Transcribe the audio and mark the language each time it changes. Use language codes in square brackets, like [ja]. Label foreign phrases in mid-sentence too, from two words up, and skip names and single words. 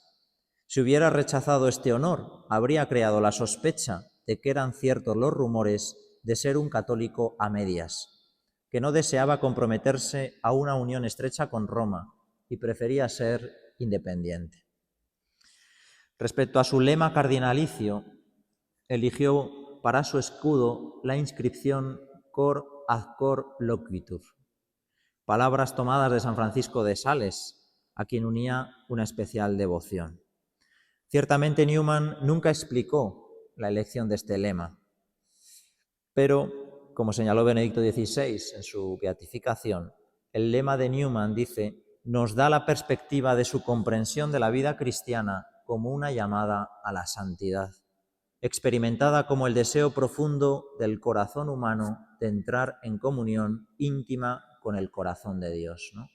[es] Si hubiera rechazado este honor, habría creado la sospecha de que eran ciertos los rumores de ser un católico a medias. que no deseaba comprometerse a una unión estrecha con Roma y prefería ser independiente. Respecto a su lema cardinalicio, eligió para su escudo la inscripción [la] Cor ad cor loquitur, [es] palabras tomadas de San Francisco de Sales, a quien unía una especial devoción. Ciertamente Newman nunca explicó la elección de este lema, pero, como señaló Benedicto XVI en su beatificación, el lema de Newman, dice, nos da la perspectiva de su comprensión de la vida cristiana como una llamada a la santidad, experimentada como el deseo profundo del corazón humano de entrar en comunión íntima con el corazón de Dios, ¿no?